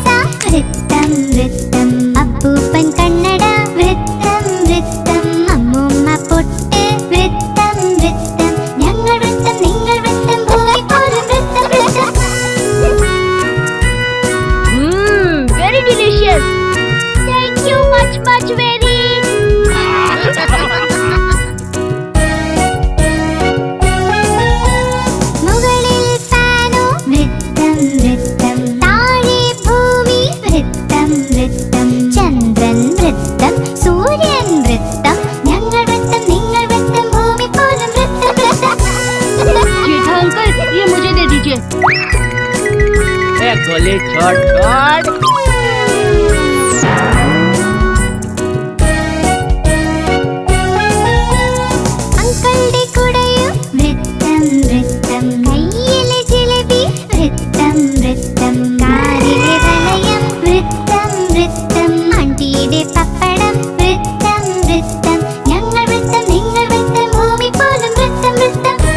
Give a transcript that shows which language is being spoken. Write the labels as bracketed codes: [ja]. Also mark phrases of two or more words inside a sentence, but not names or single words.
[ml] വൃത്തം വൃത്തം അപ്പൂപ്പൻ കണ്ണട വൃത്തം വൃത്തം അമ്മൂമ്മ പൊട്ട് വൃത്തം വൃത്തം ഞങ്ങൾ വൃത്തം നിങ്ങൾ വൃത്തം ഭൂമി പോലും വൃത്തം വൃത്തം [en] Very delicious. Thank you much very. മുകളിൽ ഫാനോ വൃത്തം വൃത്തം താഴെ ഭൂമി വൃത്തം വൃത്തം ചന്ദ്രൻ വൃത്തം സൂര്യൻ വൃത്തം ഞങ്ങൾ വൃത്തം നിങ്ങൾ വൃത്തം ഭൂമി പോലും വൃത്തം വൃത്തം [hi] जेठा अंकल ये मुझे दे दीजिए. ए गोली छोड़ छोड़. [ml] അങ്കളുടെ കുടയും വൃത്തം വൃത്തം കയ്യിലെ ജിലേബി വൃത്തം വൃത്തം കാറിലെ വലയം വൃത്തം വൃത്തം ആണ്ടിയുടെ പപ്പടം വൃത്തം വൃത്തം ഞങ്ങൾ വൃത്തം നിങ്ങൾ വൃത്തം ഭൂമി പോലും വൃത്തം വൃത്തം